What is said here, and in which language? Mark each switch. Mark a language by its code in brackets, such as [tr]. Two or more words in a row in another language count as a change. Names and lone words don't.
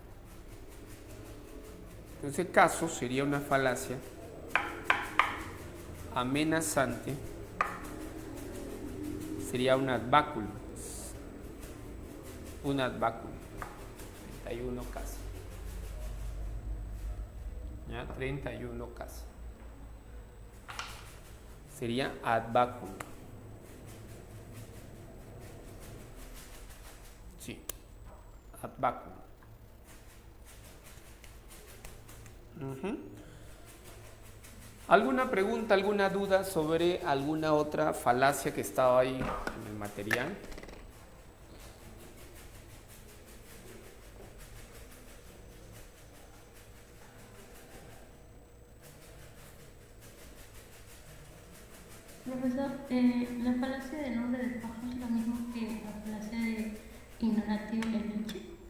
[es] En ese caso sería una falacia amenazante, sería un [la] ad baculum. [es] 31 casos. ¿Ya? 31 casos. Sería [la] ad baculum. [es] Sí, [la] ad baculum. [es] ¿Alguna pregunta, alguna duda sobre alguna otra falacia que estaba ahí en el material? Profesor, la falacia del nombre de paja es lo mismo que la falacia de [la] ignoratio elenchi.